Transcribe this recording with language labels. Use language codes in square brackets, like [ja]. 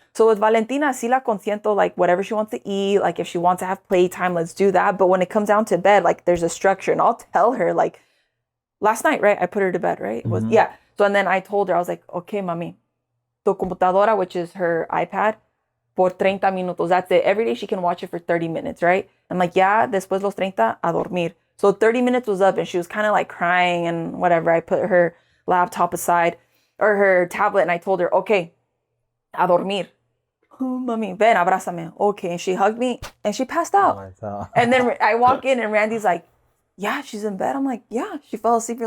[en] So with Valentina, [es] sí la consiento, [en] like whatever she wants to eat, like if she wants to have playtime, let's do that. But when it comes down to bed, like there's a structure and I'll tell her like, last night, right? I put her to bed, right? Yeah. So, and then I told her, I was like, okay, mami, [es] tu computadora, [en] which is her iPad, [es] por 30 minutos. [en] That's it. Every day she can watch it for 30 minutes, right? I'm like, yeah, [es] después los 30 a dormir. [en] So 30 minutes was up and she was kind of like crying and whatever. I put her laptop aside or her tablet and I told her, okay, [es] a dormir. [en] Oh, [es] mami, ven, abrázame. [en] Okay. And she hugged me and she passed out. And then I walk in and Randy's like, yeah, she's in bed. I'm like, yeah, she fell asleep.